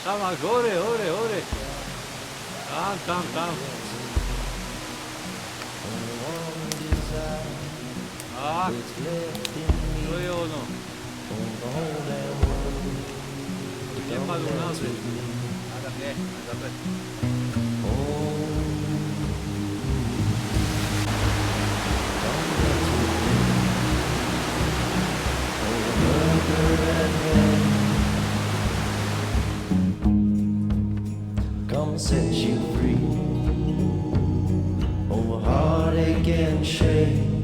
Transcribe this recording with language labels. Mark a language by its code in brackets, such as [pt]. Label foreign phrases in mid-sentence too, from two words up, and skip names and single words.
[sk] Tam až hore. Tam. Tak, to je ono. Nepadlo na zem. Adam nie, dobre. [en] Come set you free over heartache and shame.